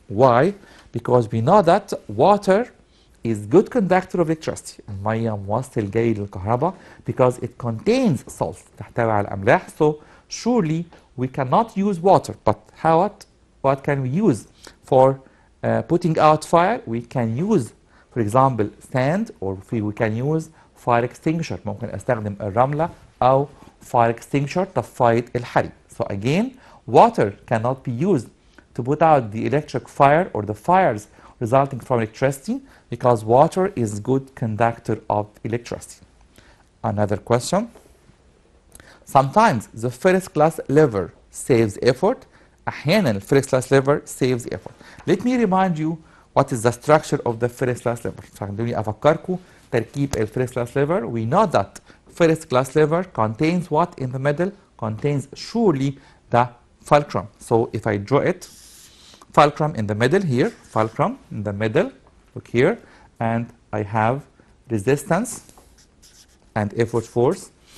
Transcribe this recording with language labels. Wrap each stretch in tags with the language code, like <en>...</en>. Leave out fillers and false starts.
<en>Why? Because we know that water is good conductor of electricity.</en> <ar>المية موصل جيد للكهرباء</ar> <en>because it contains salt</en> <ar>تحتوي على الأملاح.</ar> <en>So surely we cannot use water. But what can we use for putting out fire? We can use, for example, sand or we can use fire extinguisher.</en> <ar>ممكن استخدم الرملة أو</ar> <en>fire extinguisher</en> <ar>طفاية الحريق.</ar> <en>So again, water cannot be used to put out the electric fire or the fires resulting from electricity because water is good conductor of electricity. Another question. Sometimes the first class lever saves effort.</en> <ar>أحيانا</ar> <en>the first class lever saves effort. Let me remind you what is the structure of the first class lever.</en> <ar>خلوني أفكركم تركيب ال first class lever.</ar> <en>We know that first class lever contains what in the middle? Contains surely the fulcrum. So if I draw it, fulcrum in the middle here, fulcrum in the middle, look here, and I have resistance and effort force.</en>